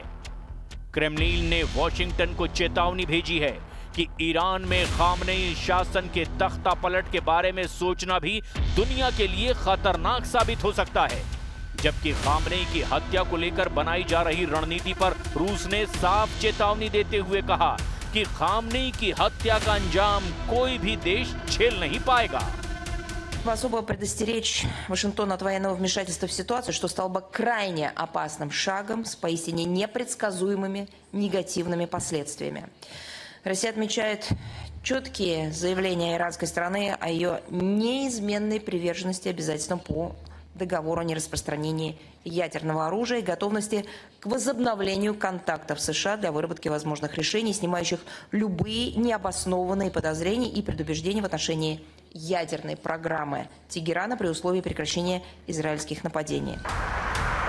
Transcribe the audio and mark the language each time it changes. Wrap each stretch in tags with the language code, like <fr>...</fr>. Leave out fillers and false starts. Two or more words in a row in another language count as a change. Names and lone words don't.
<hi>क्रेमलिन ने वॉशिंगटन को चेतावनी भेजी है कि ईरान में खामनेई शासन के तख्ता पलट के बारे में सोचना भी दुनिया के लिए खतरनाक साबित हो सकता है। जबकि खामनेई की हत्या को लेकर बनाई जा रही रणनीति पर रूस ने साफ चेतावनी देते हुए कहा कि खामनेई की हत्या का अंजाम कोई भी देश झेल नहीं पाएगा।</hi> <ru>Особо предостеречь Вашингтон от военного вмешательства в ситуацию, что стало бы крайне опасным шагом с поистине непредсказуемыми негативными последствиями. Россия отмечает четкие заявления иранской стороны о ее неизменной приверженности обязательствам по договору о нераспространении ядерного оружия и готовности к возобновлению контактов с США для выработки возможных решений, снимающих любые необоснованные подозрения и предубеждения в отношении ядерной программы Тегерана при условии прекращения израильских нападений.</ru>